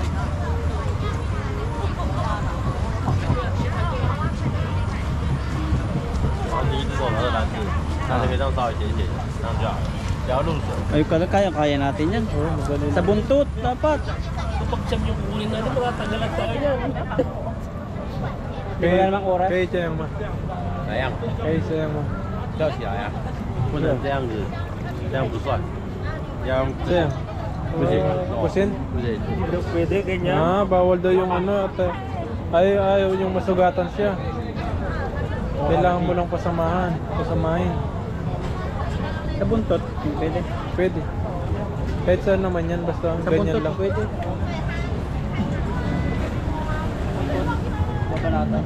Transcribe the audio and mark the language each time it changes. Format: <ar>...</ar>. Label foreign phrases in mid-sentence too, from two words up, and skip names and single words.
<tl>Ay, kaya natin yan. Oh, magaling. Sa buntot, dapat. Kapag siyam yung kukunin natin, mga tagalag tayo yan. Hindi wala namang oras. Kaya siya mo.</tl> <zh>哪样？</zh> <tl>Kaya siya mo.</tl> <zh>吊起来呀，不能这样子，这样不算，要用</zh> <tl>Siya. Kusin?</tl> <zh>不是</zh> <tl>Hindi daw pwede, ganyan. Bawal daw yung ano at ayaw yung masugatan siya. Kailangan mo lang pasamahin. Sa buntot, pwede. Pwede. Kahit saan naman yan, basta Sa ganyan buntot, lang. pwede. Babanatan.</tl>